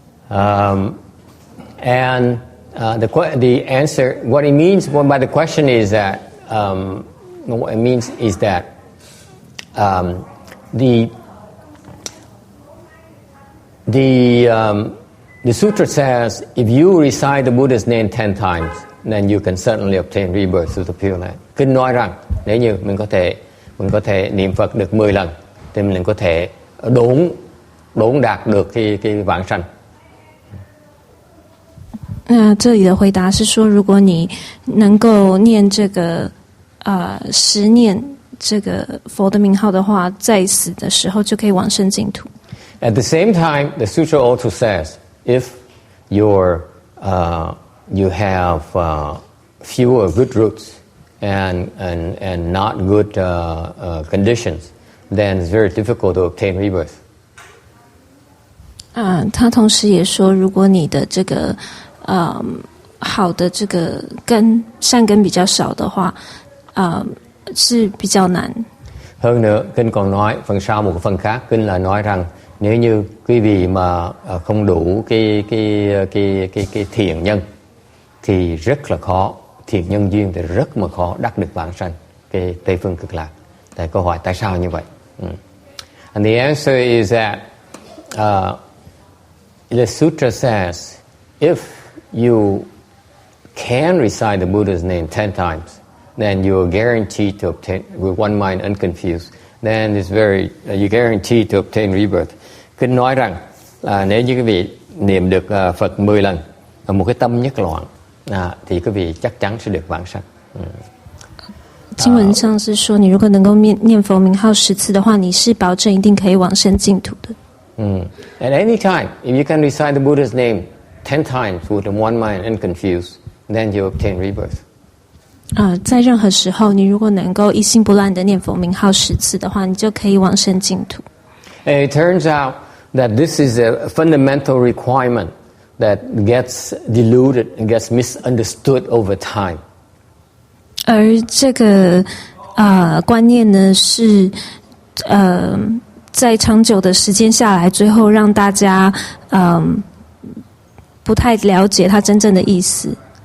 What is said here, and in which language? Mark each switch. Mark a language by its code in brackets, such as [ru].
[en] And the answer, what it means by the question is that what it means is that the The sutra says, if you recite the Buddha's name 10 times, then you can certainly obtain rebirth through the Pureland. [vi] Kinh nói rằng nếu như mình có thể niệm Phật được 10 lần, thì mình có thể đốn đạt được cái vãng sanh. [zh] 这里的回答是说，如果你能够念这个10念这个佛的名号的话，在死的时候就可以往生净土。 [en] At the same time, the sutra also says, if you have fewer good roots and not good conditions, then it's very difficult to obtain rebirth. [zh] 他同时也说，如果你的这个好的这个善根比较少的话，是比较難。 [vi] Hơn nữa, kinh còn nói phần sau một phần khác, kinh là nói rằng nếu như quý vị mà không đủ cái thiện nhân thì rất là khó, thiện nhân duyên thì rất mà khó đắc được vãng sanh, cái Tây phương cực lạc. Tại câu hỏi tại sao như vậy? [en] And the answer is that the sutra says, if you can recite the Buddha's name 10 times, then you are guaranteed to obtain, with one mind unconfused, then it's you're guaranteed to obtain rebirth. [vi] Kinh nói rằng nếu như quý vị niệm được Phật 10 lần và một cái tâm nhất loạn, thì quý vị chắc chắn sẽ được vãng sanh. [zh] 经文上是说，你如果能够念佛名号10次的话，你是保证一定可以往生净土的。 [en] At any time, if you can recite the Buddha's name 10 times with one mind unconfused, then you obtain rebirth. [zh] 在任何时候，你如果能够一心不乱的念佛名号10次的话，你就可以往生净土。 [en] And it turns out that this is a fundamental requirement that gets diluted and gets misunderstood over time. [zh] 而这个观念呢，是在长久的时间下来，最後讓大家不太了解它真正的意思。